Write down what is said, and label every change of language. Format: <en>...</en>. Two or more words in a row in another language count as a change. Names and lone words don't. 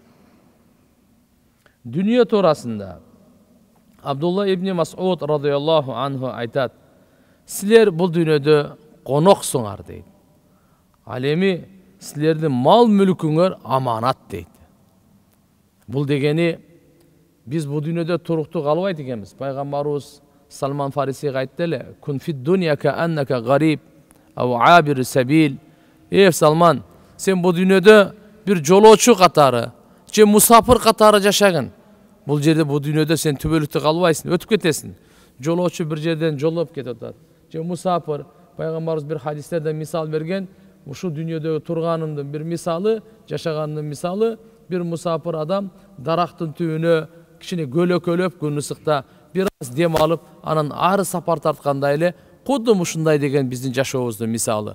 <ky>Дүнүйө туурасында Абдулла ибн Мас'уд</ky> <ar>رضي الله عنه</ar> <ky>айтат, силер бул дүйнөдө коноксуңар дейт. Ал эми силердин мал мүлкүңөр аманат дейт. Бул дегени биз бул дүйнөдө туруктуу калбайт экенбиз. Пайгамбарыбыз Салман Фарисиге айтты эле,</ky> <ar>كن في الدنيا كأنك غريب أو عابر سبيل.</ar> <ky>Салман, сен бул дүйнөдө бир жолоочу катары, же мусафир катары жашагын. Бул жерде бул дүйнөдө сен түбөлүктө калбайсың, өтүп кетесиң. Жолоочу бир жерден жолоп кетип атат. Же мусафир, пайгамбарыбыз бир хадистерде мисал берген, ушу дүйнөдө турганымдын бир мисалы, жашаганымдын мисалы, бир мусафир адам дарактын түбүнө кичине көлөкөлөп күн ысыкта бир аз дем алып, анан ары сапар тарткандай эле, кудум ушундай деген биздин жашообуздун мисалы.</ky>